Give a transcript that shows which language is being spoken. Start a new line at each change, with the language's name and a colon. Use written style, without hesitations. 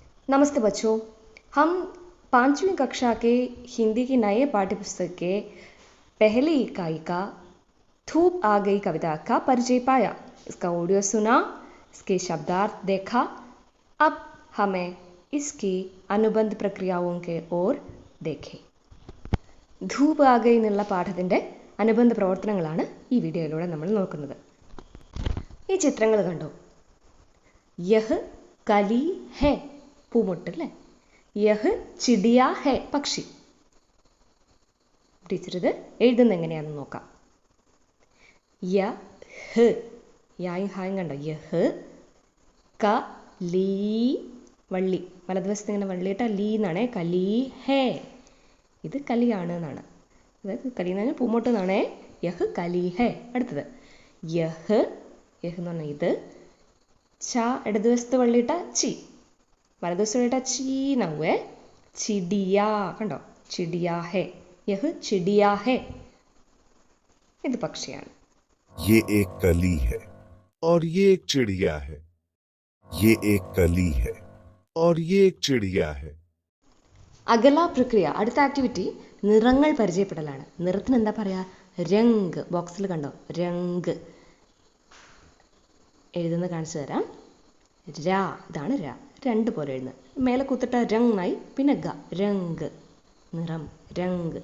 Hindi: नमस्ते बच्चों, हम 5वीं कक्षा के हिंदी की नए पाठ्य पुस्तक के पहली इकाई का धूप आ गई कविता का परिचय पाया। इसका ऑडियो सुना, इसके शब्दार्थ देखा। अब हमें इसकी अनुबंध प्रक्रियाओं के ओर देखें।
Malayalam: ധൂപ് ആ ഗൈ എന്നുള്ള പാഠത്തിൻ്റെ അനുബന്ധ പ്രവർത്തനങ്ങളാണ് ഈ വീഡിയോയിലൂടെ നമ്മൾ നോക്കുന്നത്. ഈ ചിത്രങ്ങൾ കണ്ടോ?
Hindi: യഹ് കലി ഹെ,
Malayalam: പൂമുട്ട് അല്ലേ?
Hindi: യഹ് ചിടിയ ഹെ,
Malayalam: പക്ഷി. ടീച്ചർ ഇത് എഴുതുന്നത് എങ്ങനെയാണെന്ന് നോക്കാം. യഹ്, യായും ഹായും കണ്ടോ? യഹ് ക ലീ, വള്ളി വലതുവശത്ത് ഇങ്ങനെ വള്ളിയിട്ട ലീ എന്നാണ്. കലി ഹേ, ഇത് കലിയാണ് എന്നാണ്. അതായത് കലി എന്ന് പറഞ്ഞാൽ പൂമോട്ട് എന്നാണ്.
Hindi: യഹ് കലി ഹേ.
Malayalam: അടുത്തത് യഹ്, യഹ് എന്ന് പറഞ്ഞാൽ ഇത്. ച ഇടതുവശത്ത് വള്ളിയിട്ട ചി, വലതുവശത്ത് വള്ളിയിട്ട ചീ എന്നാവേ. ചിടിയ, കണ്ടോ? ചിടിയ ഹേ.
Hindi: യഹ് ചിടിയ ഹേ,
Malayalam: ഇത് പക്ഷിയാണ്.
Hindi: ये एक कली है और ये एक चिड़िया है. ये एक कली है और ये एक चिड़िया है.
Malayalam: അകല പ്രക്രിയ, അടുത്ത ആക്ടിവിറ്റി നിറങ്ങൾ പരിചയപ്പെടലാണ്. നിറത്തിന് എന്താ പറയുക? രംഗ്. ബോക്സിൽ കണ്ടോ? രംഗ്. എഴുതുന്നത് കാണിച്ചു തരാം. രാ, ഇതാണ് രാ. രണ്ട് പോലെ എഴുതുന്നത്. മേലെ കുത്തിട്ട രംഗായി, പിന്നെ ഗ, രംഗ്. നിറം, രംഗ്.